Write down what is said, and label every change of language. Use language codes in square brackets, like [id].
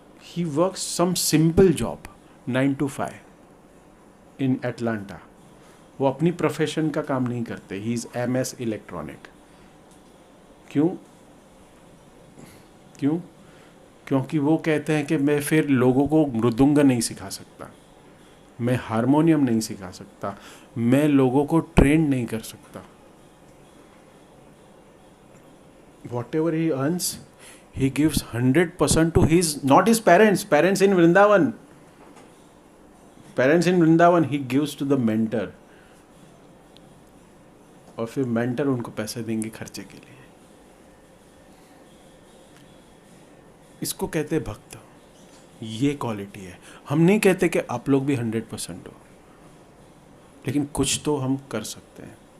[en] He works some simple job 9 to 5 in Atlanta. [hi] वो अपनी profession का काम नहीं करते। [en] He is MS electronic. [hi] क्यों? क्योंकि वो कहते हैं कि मैं फिर लोगों को मृदुंग नहीं सिखा सकता, मैं हारमोनियम नहीं सिखा सकता, मैं लोगों को ट्रेन नहीं कर सकता। [en] Whatever he earns, he gives 100% to his, not his parents in Vrindavan. Parents in Vrindavan he gives to the mentor, [hi] और फिर मेंटर उनको पैसे देंगे खर्चे के लिए। इसको कहते हैं भक्त। ये क्वालिटी है। हम नहीं कहते कि आप लोग भी 100% हो, लेकिन कुछ तो हम कर सकते हैं।